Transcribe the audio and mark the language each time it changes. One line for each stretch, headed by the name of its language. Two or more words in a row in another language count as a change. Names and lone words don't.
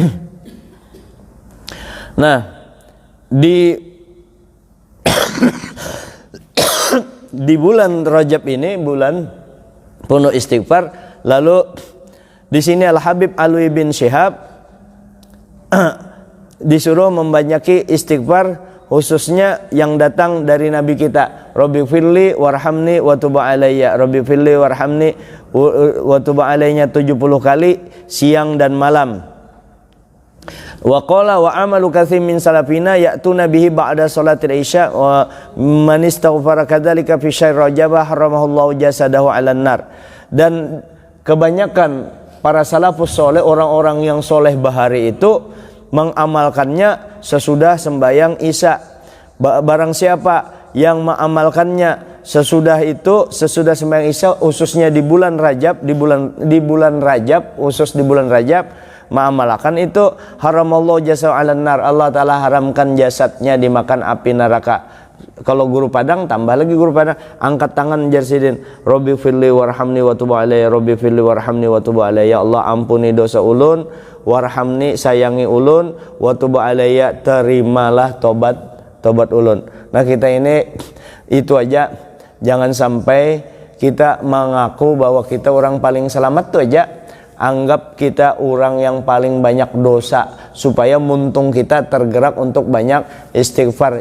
Indonesian: Nah di di bulan Rajab ini bulan penuh istighfar. Lalu di sini Al Habib Alwi bin Syihab disuruh membanyaki istighfar, khususnya yang datang dari Nabi kita.
Arabic: رب اغفر لي وارحمني وتب علي. رب اغفر لي وارحمني وتب علي
Indonesian: 70 kali siang dan malam.
Arabic: وقال وعمل كثير من سلفنا يأتون به بعد صلاة العشاء ومن استغفر كذلك في شهر رجب حرم الله جسده على النار.
Indonesian: Dan kebanyakan para salafus soleh, orang-orang yang soleh bahari itu mengamalkannya sesudah sembahyang Isya. Barang siapa yang mengamalkannya sesudah sembahyang Isya, khususnya di bulan Rajab, khusus di bulan Rajab, mengamalkan itu
Arabic: حرم الله جسده على النار.
Indonesian: Allah Ta'ala haramkan jasadnya dimakan api neraka.
Banjar: Kalau guru Padang tambah lagi guru Padang, angkat tangan jarsidin,
Arabic: رب اغفر لي وارحمني وتب علي، رب اغفر لي وارحمني وتب علي.
Banjar: Ya Allah ampuni dosa ulun, warhamni sayangi ulun,
Arabic: وتب علي
Banjar: terimalah tobat ulun. Nah kita ini itu aja, jangan sampai kita mengaku bahwa kita orang paling selamat tuh aja, anggap kita orang yang paling banyak dosa, supaya muntung kita tergerak untuk banyak istighfar.